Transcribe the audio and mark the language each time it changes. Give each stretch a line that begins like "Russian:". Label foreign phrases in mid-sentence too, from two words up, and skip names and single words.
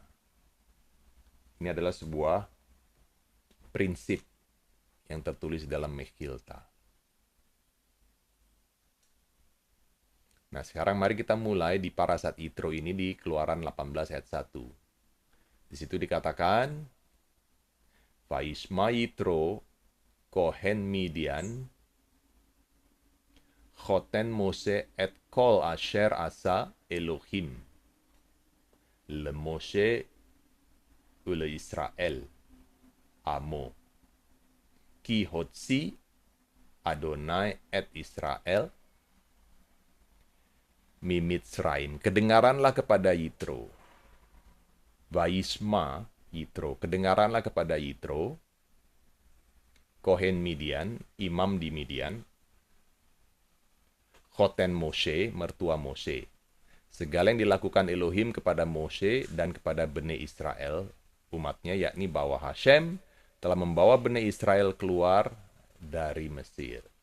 Indonesian: Ini adalah sebuah prinsip yang tertulis dalam Mechilta. Nah, sekarang mari kita mulai di parasat Yitro ini di Keluaran 18 ayat 1. Di situ dikatakan,
Hebrew: וישמע יתרו כהן מדין חתן משה את כל אשר עשה אלהים למשה ולישראל עמו כי הוציא יהוה את ישראל ממצרים.
Indonesian: Kedengaranlah kepada Yitro.
Hebrew: וישמע יתרו.
Indonesian: Kedengaranlah kepada Yitro, Kohen Midian, imam di Midian, Khoten Moshe, mertua Moshe. Segala yang dilakukan Elohim kepada Moshe dan kepada Bani Israel, umatnya, yakni bahwa Hashem telah membawa Bani Israel keluar dari Mesir.